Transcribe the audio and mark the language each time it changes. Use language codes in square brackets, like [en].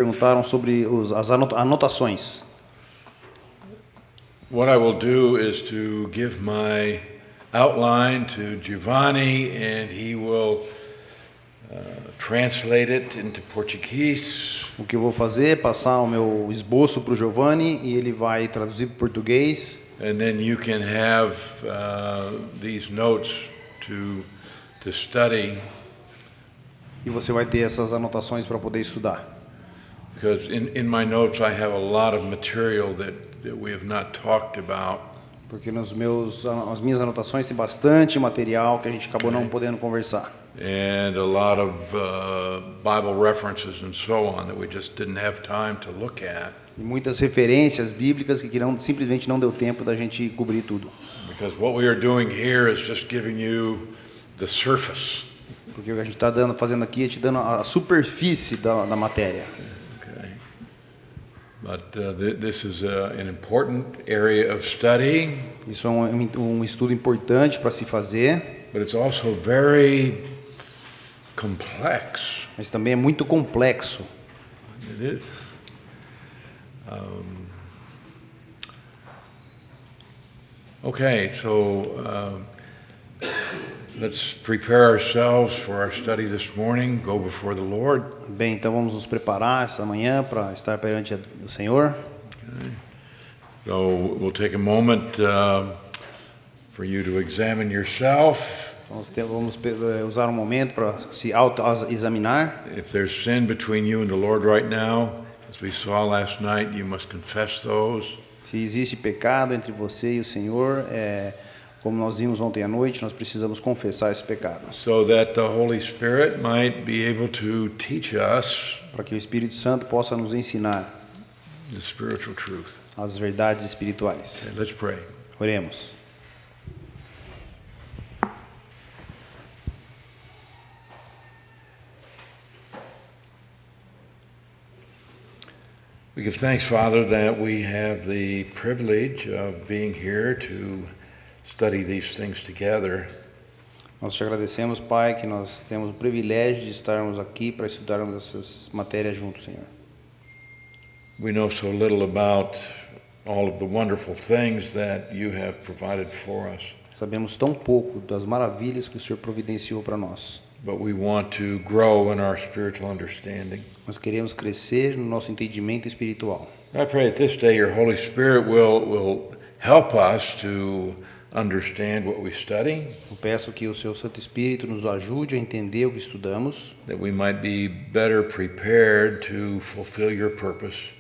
[pt] Perguntaram sobre as anotações. [en] What I will do is to give my outline to Giovanni, and he will translate it into Portuguese. [pt] O que eu vou fazer é passar o meu esboço para o Giovanni e ele vai traduzir para o português. [en] And then you can have these notes to study. [pt] E você vai ter essas anotações para poder estudar. [en] Because in my notes I have a lot of material that we have not talked about. [pt] Porque as minhas anotações tem bastante material que a gente acabou não podendo conversar. [en] And a lot of Bible references and so on that we just didn't have time to look at. [pt] E muitas referências bíblicas que simplesmente não deu tempo da gente cobrir tudo. [en] Because what we are doing here is just giving you the surface. [pt] Porque o que a gente está fazendo aqui é te dando a superfície da matéria. [en] Okay. But this is an important area of study. [pt] Isso é um estudo importante para se fazer. [en] But it's also very complex. [pt] Mas também é muito complexo. [en] It is. Okay, so let's prepare ourselves for our study this morning. Go before the Lord. [pt] Bem, então vamos nos preparar essa manhã para estar perante o Senhor. [en] Okay. So we'll take a moment for you to examine yourself. [pt] Vamos usar um momento para se auto-examinar. [en] If there's sin between you and the Lord right now, as we saw last night, you must confess those. [pt] Se existe pecado entre você e o Senhor, como nós vimos ontem à noite, nós precisamos confessar esse pecado. [en] So that the Holy Spirit might be able to teach us [pt] para que o Espírito Santo possa nos ensinar [en] the spiritual truth. [pt] As verdades espirituais. [en] Okay, let's pray. [pt] Oremos. [en] We give thanks, Father, that we have the privilege of being here to study these things together. [pt] Nós te agradecemos, Pai, que nós temos o privilégio de estarmos aqui para estudarmos essas matérias juntos, Senhor. [en] We know so little about all of the wonderful things that you have provided for us. [pt] Sabemos tão pouco das maravilhas que o Senhor providenciou para nós. [en] But we want to grow in our spiritual understanding. [pt] Nós queremos crescer no nosso entendimento espiritual. [en] I pray that this day your Holy Spirit will help us to understand what we study. [pt] Eu peço que o seu Santo Espírito nos ajude a entender o que estudamos. [en] That we might be better prepared to fulfill your purpose.